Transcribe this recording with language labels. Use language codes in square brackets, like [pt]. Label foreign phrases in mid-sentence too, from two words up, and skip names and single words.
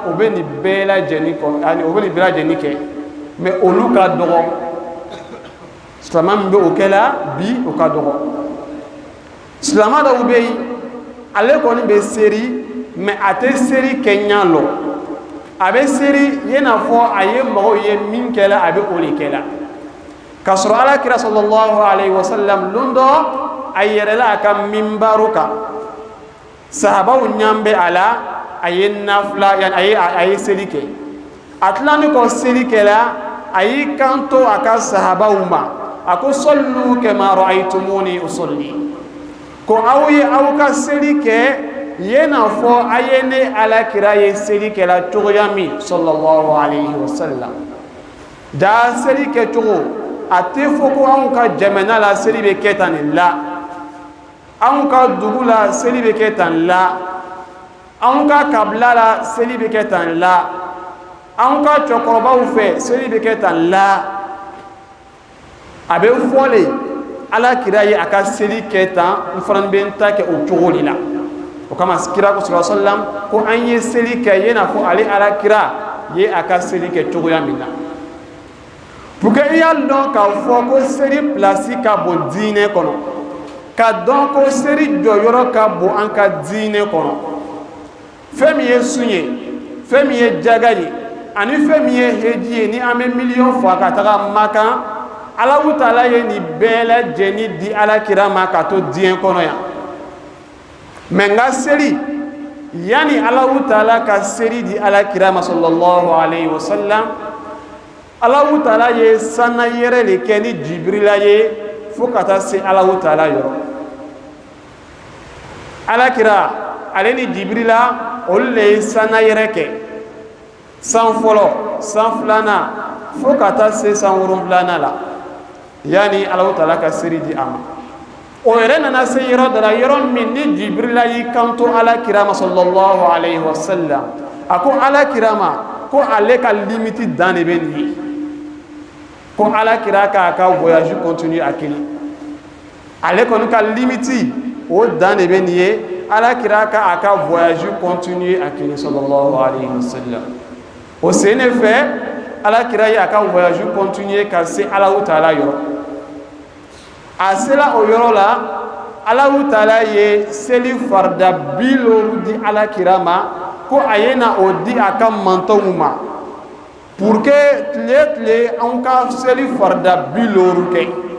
[bm] o bɛ nin bɛɛ lajɛlen kɔ ani o bɛ nin bɛɛ lajɛlen kɛ mais olu ka dɔgɔ silamɛ min bɛ o kɛ la bi o ka dɔgɔ silamɛ dɔw bɛ yen ale kɔni bɛ seri mais a tɛ seri kɛ ɲɛ lɔ a bɛ seri i n'a fɔ a ye mɔgɔw ye min kɛla a bɛ o de kɛla k'a sɔrɔ alakira [ar] sallallahu alayhi wa sallam [bm] don dɔ a yɛrɛla a ka minbaru kan sahabaw ɲan bɛ a la a ye nafila a ye seli kɛ a tilani kɔ seli kɛla a y'i kanto a ka sahabaw ma a ko [ar] sallu kama ra'aytumuni usalli [bm] ko aw ye aw ka seli kɛ ye n'a fɔ a ye ne alakira ye seli kɛla cogoya min [ar] sallallahu alayhi wa sallam [bm] jaa seli kɛ cogo a tɛ fɔ ko anw ka jamana la seli bɛ kɛ tan nin la anw ka dugu la seli bɛ kɛ tan la anw ka kabila la seli bɛ kɛ tan la anw ka cɛkɔrɔbaw fɛ seli bɛ kɛ tan la a bɛ fɔ le alakira ye a ka seli kɛ tan n fana bɛ n ta kɛ o cogo de la o kama kira ko [ar] sallallahu alaihi wasallam [bm] ko an ye seli kɛ ye n'a fɔ ale alakira ye a ka seli kɛ cogoya min na [fr] pour que [bm] i y'a dɔn k'a fɔ ko seli place ka bon diinɛ kɔnɔ ka dɔn ko seli jɔyɔrɔ ka bon an ka diinɛ kɔnɔ fɛn min ye sun ye fɛn min ye jaga ye ani fɛn min ye heji ye ni an bɛ miliyɔn fa ka taga Makan Allahu Taala ye nin bɛɛ lajɛlen di alakira ma ka to diɲɛ kɔnɔ yan mais n ka seli yani Allahu Taala ka seli di alakira ma [ar] sallallahu alayhi wa sallam [bm] Allahu Taala ye sanna yɛrɛ de kɛ ni Jibrila ye fo ka taa se Allahu Taala yɔrɔ alakira ale ni Jibrila olu de ye sanna yɛrɛ kɛ san fɔlɔ san filanan fo ka taa se san wolonwulanan la yani Allahu Taala ka seli di a ma o yɛrɛ nana se yɔrɔ dɔ la yɔrɔ min ni Jibrila y'i kanto alakira ma [ar] sallallahu alayhi wa sallam [bm] a ko alakira ma ko ale ka limite dan de bɛ nin ye ko alakira k'a ka [fr] voyage continue [bm] a kelen ale kɔni ka limite o dan de bɛ nin ye alakira k'a ka [fr] voyage continue [bm] a kelen [ar] sallallahu alayhi wa sallam [bm] o sen de fɛ alakira ye a ka [fr] voyage continue [bm] ka se Allahu Taala yɔrɔ a sela o yɔrɔ la Allahu Taala ye seli farida 70 di alakira ma ko a ye na o di a ka mantonw ma [fr] pour que [bm] tile an ka seli farida 70 kɛ